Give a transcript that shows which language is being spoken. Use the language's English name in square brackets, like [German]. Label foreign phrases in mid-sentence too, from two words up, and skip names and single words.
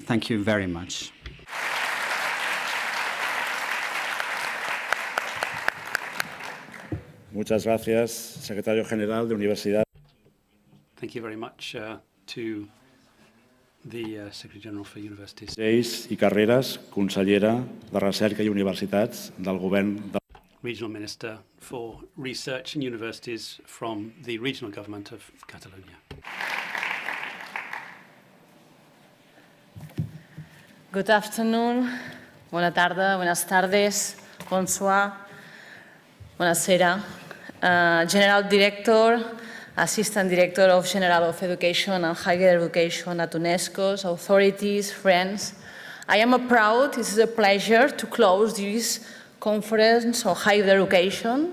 [English] Thank you very much. [Spanish] Muchas gracias, Secretario General de Universidad. [English] Thank you very much to the Secretary General for Universities. [Catalan] Lleis i carreres, consellera de Recerca i Universitats del Govern de [English] Regional Minister for Research and Universities from the Regional Government of Catalonia. Good afternoon, [Catalan] buona tarda, [Spanish] buenas tardes, [French] bonsoir, buonasera. [English] General Director, Assistant Director of General of Education and Higher Education at UNESCO, authorities, friends. I am proud, it is a pleasure to close this conference on higher education.